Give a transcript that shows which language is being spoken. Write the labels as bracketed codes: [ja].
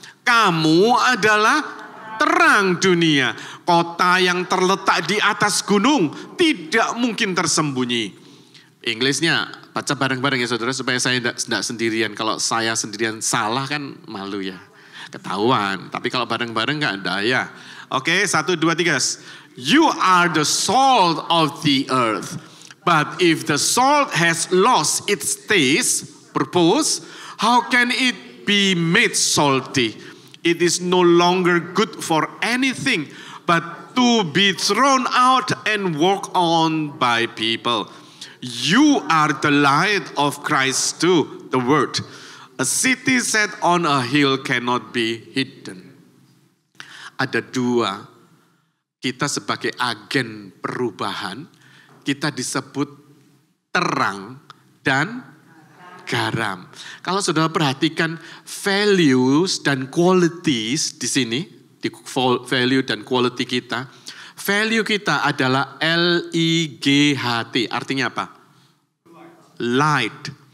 [id] Kamu adalah terang dunia. Kota yang terletak di atas gunung tidak mungkin tersembunyi. Inggrisnya baca bareng-bareng ya saudara supaya saya tidak sendirian. Kalau saya sendirian salah kan malu ya. Ketahuan. Tapi kalau bareng-bareng nggak ada ya. Oke, 1, 2, 3. [en] You are the salt of the earth. But if the salt has lost its taste, purpose, how can it be made salty? It is no longer good for anything but to be thrown out and walked on by people. You are the light of Christ too, the word. A city set on a hill cannot be hidden. [id] Ada dua, kita sebagai agen perubahan, kita disebut terang dan garam. Kalau saudara perhatikan values dan qualities di sini, di value dan quality kita, value kita adalah LIGHT, artinya apa? Light.